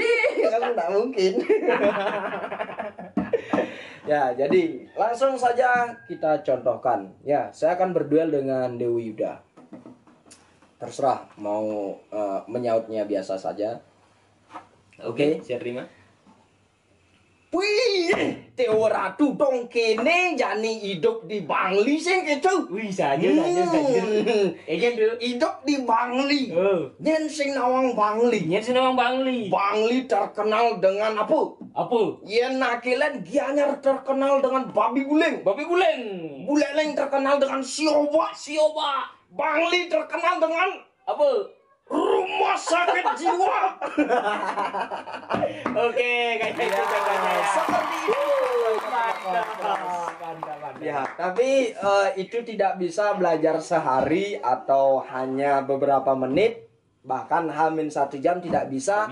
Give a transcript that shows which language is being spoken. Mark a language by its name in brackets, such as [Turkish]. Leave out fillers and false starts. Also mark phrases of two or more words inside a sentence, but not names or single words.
[Indonesian] Kamu nggak mungkin. Ya, jadi langsung saja kita contohkan. Ya, saya akan berduel dengan Dewi Yuda. Terserah mau menyautnya biasa saja. Oke. Saya terima. [Balinese] Wih, Teo Ratu dong kene jani [Indonesian] hidup di Bangli [Balinese] sing gitu. [Indonesian] Wih, saja. Egen tuh. Hidup di Bangli. Oh. [Balinese] Nyen sing nawang Bangli. Nyen seneng Bangli. [Indonesian] Bangli terkenal dengan apa? Apa? [Balinese] Yen nakilen [Indonesian] Gianyar terkenal dengan babi guling. Babi guling. Buleleng terkenal dengan sioba. Sioba. Bangli terkenal dengan Apa? rumah sakit jiwa. Oke, kayak gitu contohnya ya. Seperti itu. Mantap. Ya, tapi itu tidak bisa belajar sehari atau hanya beberapa menit, bahkan hamin 1 jam tidak bisa.